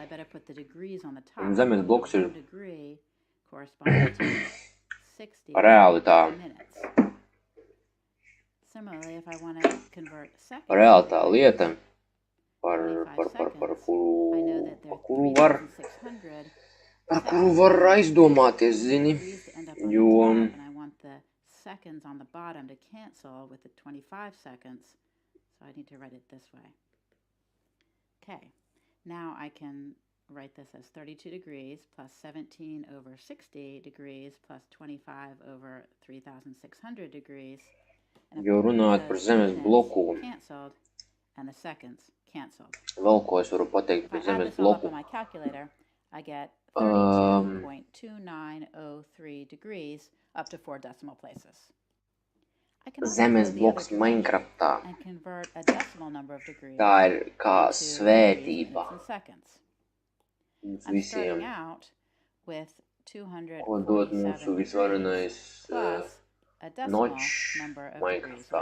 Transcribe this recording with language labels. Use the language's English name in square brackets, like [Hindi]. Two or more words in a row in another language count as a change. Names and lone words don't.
[Latvian] Un zemes bloks ir reāli tā lieta, par kuru var aizdomāties, zini, jo [English] seconds on the bottom to cancel with the 25 seconds. So I need to write it this way. Okay, now I can write this as 32 degrees plus 17 over 60 degrees plus 25 over 3,600 degrees. [Latvian] Jo runājot par zemes bloku, vēl ko es varu pateikt par zemes bloku. [English] I get 32.2903 degrees up to 4 decimal places. [Latvian] Zemes bloks Minecraftā. Tā ir kā svētība. Mums visiem. Ko dod mūsu visvarenais nočs Minecraftā.